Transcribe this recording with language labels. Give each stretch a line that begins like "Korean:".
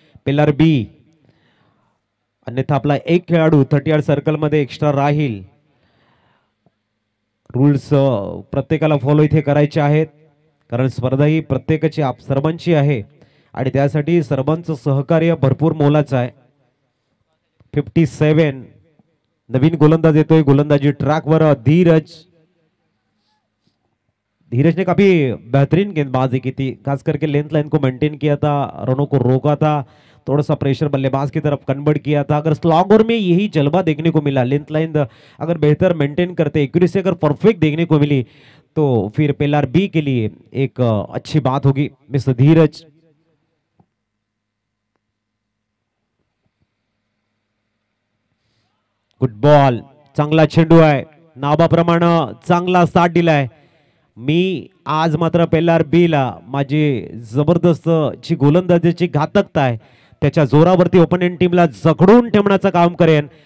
Marathi: Pillar बी, अन्यथा आपला एक खेळाडू 30 यार्ड सर्कल मध्ये एक्स्ट्रा राहील. रूल्स प्रत्येकाला फॉलो इथे करायचे आहेत कारण स्पर्धा ही प्रत्येकाची सर्वांची आहे आणि त्यासाठी सर्वांचं सहकार्य भरपूर मोलाचं आहे. 57 नवीन गोलंदाज येतोय.
Hindi: गोलंदाजी ट्रॅकवर धीरज ने काफी बेहतरीन गेंदबाजी की थी, खास करके लेंथ लाइन को मेंटेन किया था, रनों को रोका था, थोड़ा सा प्रेशर बल्लेबाज की तरफ कन्वर्ट किया था. अगर स्लॉगर में यही जलवा देखने को मिला, लेंथ लाइन अगर बेहतर मेंटेन करते, एक्यूरेसी अगर परफेक्ट देखने को मिली तो फिर पिलर बी के लिए एक अच्छी बात होगी.
Marathi: मिस्टर धीरज
English: good ball,
Marathi: चांगला चेंडू आहे. नावाप्रमाणे चांगला साथ दिलाय. मी आज मात्र पिलर बी ला माझी जबरदस्त जी गोलंदाजीची घातकता आहे त्याच्या जोरावरती ओपोनेंट टीमला जखडून ठेवण्याचं काम करेन.